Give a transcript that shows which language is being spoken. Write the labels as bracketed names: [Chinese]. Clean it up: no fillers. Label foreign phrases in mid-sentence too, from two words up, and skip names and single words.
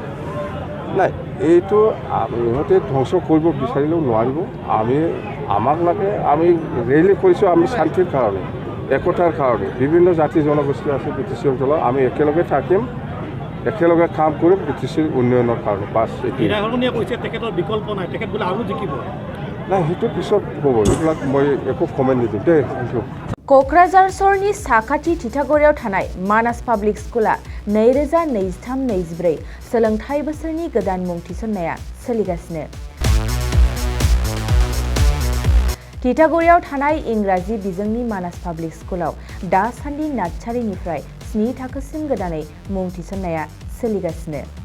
[Assamese] নাই এইটো ইহঁতে ধ্বংস কৰিব বিচাৰিলেও নোৱাৰিব আমাক লাগে আমি ৰেলী কৰিছোঁ আমি শান্তিৰ কাৰণে একতাৰ কাৰণে বিভিন্ন জাতি জনগোষ্ঠী আছে বিটিচি অঞ্চলত আমি একেলগে থাকিম একেলগে কাম কৰিম বিটিচিৰ উন্নয়নৰ কাৰণে বাছ নাই সেইটো পিছত হ'ব এইবিলাক মই একো কমেণ্ট নিদিম দেই [English] thank you [Bodo] क'क्राझार सहरनि साखाथि थिथागुरियाव थानाय मानास पाब्लिक स्कुला 2023-24 सोलोंथाइ बोसोरनि गोदान मुं थिसननाया सोलिगासिनो थिथागुरियाव थानाय इंराजि बिजोंनि मानास पाब्लिक स्कुलाव दासान्दि नार्सारिनिफ्राय 7 थाखोसिम गोदानै मुं थिसननाया सोलिगासिनो